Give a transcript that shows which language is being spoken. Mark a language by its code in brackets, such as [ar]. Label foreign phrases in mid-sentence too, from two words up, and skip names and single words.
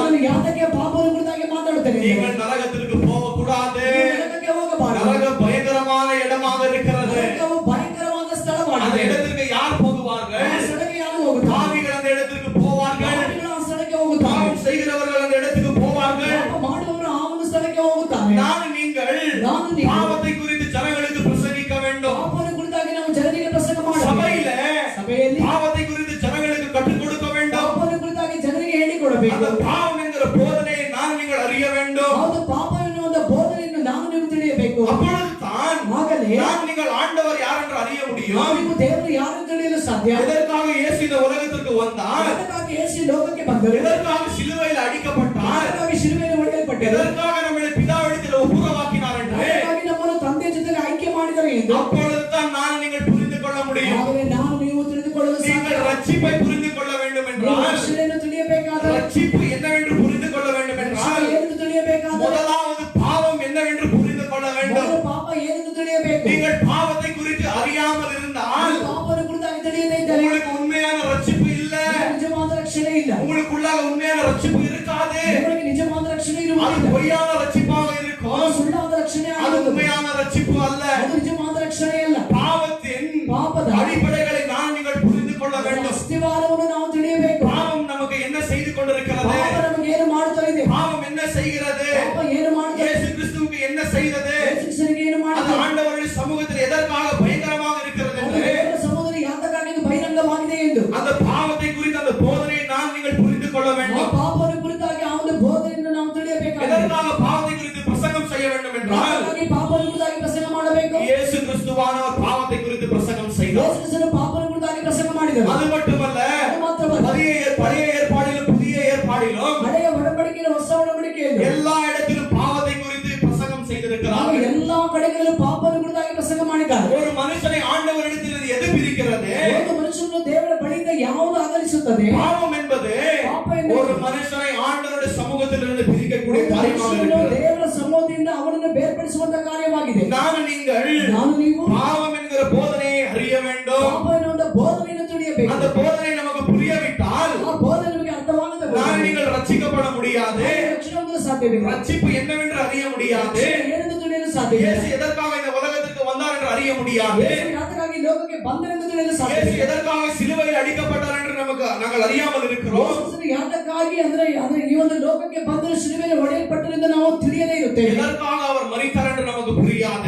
[kn] ನಾನು ಯಾತಕ್ಕೆ ಪಾಪನ ಕುರಿತಾಗಿ ಮಾತಾಡುತ್ತೇನೆ? [ta] நீங்கள் நரகத்திற்கு போகக்கூடாது. [kn] ನರಕಕ್ಕೆ ಹೋಗಬಾರದು. [ta] நரகம் பயங்கரமான இடமாக இருக்கிறது. [kn] ನರಕವು ಭಯಂಕರವಾದ [ta] அந்த [kn] ಸ್ಥಳವಾಗಿದೆ. [ta] இடத்திற்கு யார் போகுவார்கள்? [kn] ಆ ಸ್ಥಳಕ್ಕೆ ಯಾರು ಹೋಗುತ್ತಾರೆ? [ta] பாவிகள் அந்த இடத்திற்கு போவார்கள். [kn] ಪಾಪಿಗಳು ಆ ಸ್ಥಳಕ್ಕೆ ಹೋಗುತ್ತಾರೆ. [ta] பாவம் செய்கிறவர்கள் அந்த இடத்துக்கு போவார்கள். [kn] ಪಾಪ ಮಾಡುವವರು ಆ ಒಂದು ಸ್ಥಳಕ್ಕೆ ಹೋಗುತ್ತಾರೆ. [ta] நான் நீங்கள் பாவத்தை குறித்து ஜனங்களுக்கு பிரசங்கிக்க வேண்டும். [kn] ಪಾಪನ ಕುರಿತಾಗಿ ನಾವು ಜನರಿಗೆ ಪ್ರಸಂಗ [ta] சபையில [kn] ಸಭೆಯಲ್ಲಿ [ta] பாவத்தை குறித்து ஜனங்களுக்கு கற்றுக் கொடுக்க வேண்டும். [kn] ಪಾಪನ ಕುರಿತಾಗಿ ಜನರಿಗೆ ಹೇಳಿಕೊಡಬೇಕು. [ta] அந்த பாவம் என்கிற போதனையை நீங்கள் அறிய வேண்டும். நான் நீங்கள் ஆண்டவர் யார் என்று அறிய முடியும். [kn] ನೀವು ದೇವರು ಯಾರು ಅಂತ ತಿಳಿಯಲು ಸಾಧ್ಯ. [ta] எதற்காக இயேசு இந்த உலகத்திற்கு வந்தார்? [kn] ಅದಕ್ಕಾಗಿ ಯೇಸು ಲೋಕಕ್ಕೆ ಬಂದರು. [ta] எதற்காக சிலுவையில் அடிக்கப்பட்டார்? [kn] ಅದಕ್ಕಾಗಿ ಶಿಲುಬೆಯಲ್ಲಿ ಹೊಡೆಯಲ್ಪಟ್ಟರು. [ta] எதற்காக நம்மை பிதாவிடத்தில் ஒப்புரவாக்கினார் என்று [kn] ಅದಕ್ಕಾಗಿ ನಮ್ಮನ್ನು ತಂದೆಯ ಜೊತೆಗೆ ಆಯ್ಕೆ ಮಾಡಿದರು ಎಂದು [ta] அப்பொழுதுதான் நான் நீங்கள் புரிந்து கொள்ள முடியும். [kn] ಆದರೆ ನಾವು ನೀವು ತಿಳಿದುಕೊಳ್ಳಲು ಸಾಧ್ಯ. [ta] நீங்கள் ரட்சிப்பை புரிந்து கொள்ள வேண்டும் என்றால், [kn] ರಕ್ಷಣೆಯನ್ನು ತಿಳಿಯಬೇಕಾದರೆ, [ta] ரட்சிப்பு என்னவென்று புரிந்து கொள்ள வேண்டும் என்றால், [kn] ಏನೆಂದು ತಿಳಿಯಬೇಕಾದರೆ, [ta] முதலாவது பாவம் என்னவென்று புரிந்து கொள்ள வேண்டும். [kn] ಮೊದಲು ಪಾಪ ಏನೆಂದು ತಿಳಿಯಬೇಕು. [ta] நீங்கள் பாவத்தை குறித்து அறியாமல் இருந்தால் [kn] ಪಾಪವನ್ನು ಕುರಿತಾಗಿ ತಿಳಿಯದೇ ಇದ್ದರೆ [ta] உங்களுக்கு உண்மையான ரட்சிப்பு இல்ல. [kn] ನಿಜವಾದ ರಕ್ಷಣೆ ಇಲ್ಲ. [ta] உங்களுக்குள்ளாக உண்மையான ரட்சிப்பு இருக்காது. [kn] ನಿಮಗೆ ನಿಜವಾದ ರಕ್ಷಣೆ [ta] அது [kn] ಇರುವುದಿಲ್ಲ. [ta] பொய்யான ரட்சிப்பாக இருக்கும். [kn] ಸುಳ್ಳಾದ ರಕ್ಷಣೆ [ta] அது [kn] ಆಗುತ್ತದೆ. [ta] உண்மையான ரட்சிப்பு அல்ல. [kn] ಅದು ನಿಜವಾದ ರಕ್ಷಣೆ ಅಲ್ಲ. [ta] பாவத்தின் [kn] ಪಾಪದ [ta] அடிப்படைகளை நான் நீங்கள் புரிந்து கொள்ள வேண்டும். [kn] ಅಸ್ತಿವಾರವನ್ನು ನಾವು ತಿಳಿಯಬೇಕು. [ta] பாவம் நமக்கு என்ன செய்து கொண்டிருக்கிறது? [kn] ಪಾಪ ನಮಗೆ ಏನು ಮಾಡುತ್ತಾ ಇದೆ? [ta] பாவம் என்ன செய்கிறது? [kn] ಪಾಪ ಏನು ಮಾಡುತ್ತಾ ಇದೆ? [ta] இயேசு கிறிஸ்துவுக்கு என்ன செய்தது? [kn] ಯೇಸುವಿಗೆ ಏನು [ta] அது [kn] ಮಾಡುತ್ತಾ ಇದೆ? [ta] ஆண்டவருடைய சமூகத்தில் எதற்காக பயங்கரமாக இருக்கிறது [kn] ಅದು [ta] என்று, [kn] ದೇವರ ಸಹೋದರಿ ಯಾತಕ್ಕಾಗಿ ಇದು ಬಹಿರಂಗವಾಗಿದೆ ಎಂದು, [ta] அந்த பாவத்தை குறித்த அந்த போதனையை நான் நீங்கள் புரிந்து கொள்ள [kn] ಆ [ta] வேண்டும். [kn] ಪಾಪವನ್ನು ಕುರಿತಾಗಿ ಆ ಒಂದು ಬೋಧನೆಯನ್ನು ನಾವು ತಿಳಿಯಬೇಕಾಗಿದೆ. [ta] எதற்காக பாவத்தை குறித்து பிரசங்கம் செய்ய வேண்டும் என்றால், [kn] ಯಾತಕ್ಕಾಗಿ ಪಾಪವನ್ನು ಕುರಿತಾಗಿ ಪ್ರಸಂಗ ಮಾಡಬೇಕು? [ta] இயேசு கிறிஸ்துவானவர் பாவத்தை குறித்து பிரசங்கம் செய்தார். [kn] ಯೇಸುವಿನ ಪಾಪವನ್ನು ಕುರಿತಾಗಿ ಪ್ರಸಂಗ ಮಾಡಿದರು. [ta] அது மட்டுமல்ல, [kn] ಅದು ಮಾತ್ರವಲ್ಲ, [ta] பழைய ஏற்பாடிலும் புதிய ஏற்பாடிலும் [kn] ಹಳೆಯ ಒಡಂಬಡಿಕೆಯ ಹೊಸ ಒಡಂಬಡಿಕೆಯಲ್ಲಿ [ta] எல்லா இடத்திலும் பாவத்தை குறித்து பிரசங்கம் செய்திருக்கிறார். [kn] ನಾವು ಎಲ್ಲಾ ಕಡೆಗಳಲ್ಲೂ ಪಾಪವನ್ನು ಕುರಿತಾಗಿ ಪ್ರಸಂಗ ಮಾಡಿದ್ದಾರೆ. [ta] ஒரு மனுஷனை ஆண்டவரிடத்தில் எது பிரிக்கிறது? [kn] ಒಂದು ಮನುಷ್ಯನು ದೇವರ ಬಳಿಯಿಂದ ಯಾವುದು ಅಗಲಿಸುತ್ತದೆ? [ta] பாவம் என்பது [kn] ಪಾಪ ಎನ್ನುವುದು [ta] ஒரு மனுஷனை ஆண்டவருடைய சமூகத்திலிருந்து பிரிக்கக்கூடிய [kn] ಒಂದು [ta] காரியமாக [kn] ಮನುಷ್ಯನು [ta] இருக்கிறது. [kn] ದೇವರ ಸಮೂಹದಿಂದ ಅವನನ್ನು ಬೇರ್ಪಡಿಸುವಂತ ಕಾರ್ಯವಾಗಿದೆ. [ta] நான் [kn] ನೀವು [ta] பாவம் என்கிற போதனையை அறிய வேண்டும். [kn] ಪಾಪ ಎನ್ನುವಂತ ಬೋಧನೆಯನ್ನು ತಿಳಿಯಬೇಕು. [ta] அந்த போதனை நமக்கு புரியவிட்டால் [kn] ಆ ಬೋಧನೆ ನಮಗೆ ಅರ್ಥವಾಗದ [ta] நீங்கள் ரட்சிக்கப்பட முடியாது. [kn] ರಕ್ಷಣೆ ಹೊಂದಲು ಸಾಧ್ಯವಿಲ್ಲ. [ta] ரட்சிப்பு என்னவென்று அறிய முடியாது. [kn] ಏನೆಂದು ತಿಳಿಯಲು ಸಾಧ್ಯವಿಲ್ಲ. [ta] இயேசு எதற்காக இந்த உலகத்திற்கு வந்தார் என்று அறிய முடியாது. [kn] ಯೇಸು ಯಾತಕ್ಕಾಗಿ ಲೋಕಕ್ಕೆ ಬಂದನೆಂದು ತಿಳಿಯಲು [ta] இயேசு [kn] ಸಾಧ್ಯವಿಲ್ಲ. [ta] எதற்காக சிலுவையில் அடிக்கப்பட்டார் என்று நாங்கள் அறியாமல் இருக்கிறோம். [kn] ಯೇಸು ಯಾತಕ್ಕಾಗಿ ಅಂದ್ರೆ ಈ ಒಂದು ಲೋಕಕ್ಕೆ ಬಂದು ಶಿಲುಬೆಯಲ್ಲಿ ಹೊಡೆಯಲ್ಪಟ್ಟರೆಂದು ನಾವು ತಿಳಿಯದೇ ಇರುತ್ತೇವೆ. [ta] எதற்காக அவர் மரித்தார் என்று நமக்கு புரியாது.